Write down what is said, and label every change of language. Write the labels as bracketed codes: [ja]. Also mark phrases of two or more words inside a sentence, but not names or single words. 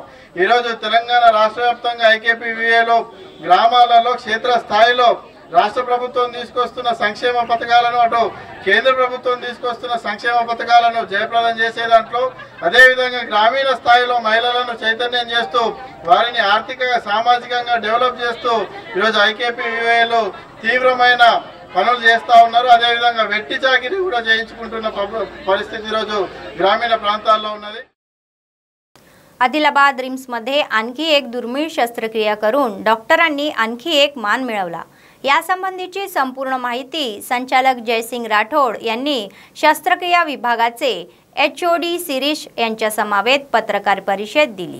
[te] ఈ రోజు తెలంగాణ రాష్ట్ర వ్యాప్తంగా IKP VOAలో గ్రామాలలో క్షేత్ర స్థాయిలో రాష్ట్ర ప్రభుత్వం తీసుకొస్తున్న సంక్షేమ పథకాలను అటు కేంద్ర ప్రభుత్వం తీసుకొస్తున్న సంక్షేమ పథకాలను జయప్రదం చేసే దాంట్లో అదే విధంగా గ్రామీణ స్థాయిలో మహిళలను చైతన్యం చేస్తూ వారిని ఆర్థికంగా సామాజికంగా డెవలప్ చేస్తూ ఈ రోజు IKP VOAలో తీవ్రమైన పనులు చేస్తా ఉన్నారు। అదే విధంగా వెట్టి చాకిరీ కూడా చేయించుకుంటున్న పరిస్థితి ఈ రోజు గ్రామీణ ప్రాంతాల్లో ఉన్నది। [mr] आदिलाबाद रिम्समध्ये आणखी एक दुर्मिळ शस्त्रक्रिया करून डॉक्टरांनी आणखी एक मान मिळवला। यासंबंधीची संपूर्ण माहिती संचालक जयसिंग राठोड यांनी शस्त्रक्रिया विभागाचे HOD शिरीष यांच्या समवेत पत्रकार परिषद दिली।